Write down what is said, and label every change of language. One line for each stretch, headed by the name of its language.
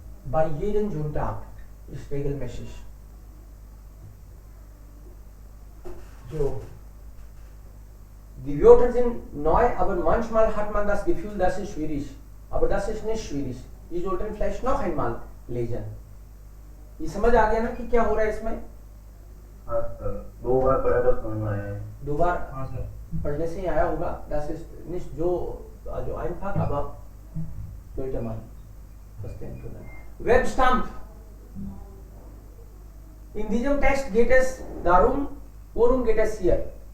German: Bei jedem Sonntag ist regelmäßig. So. Die Wörter sind neu, aber manchmal hat man das Gefühl, das ist schwierig. Aber das ist nicht schwierig. Die sollten vielleicht noch einmal lesen.
Hindi: ये समझ आ गया ना कि क्या हो रहा है इसमें? हाँ सर, 2 बार पढ़ा तो समझ में आया है। 2 बार हाँ सर। पढ़ने से ही आया होगा.
German: Das ist nicht so einfach, aber sollte man verstehen können. Webstamp. In diesem Text geht es darum, worum geht es hier?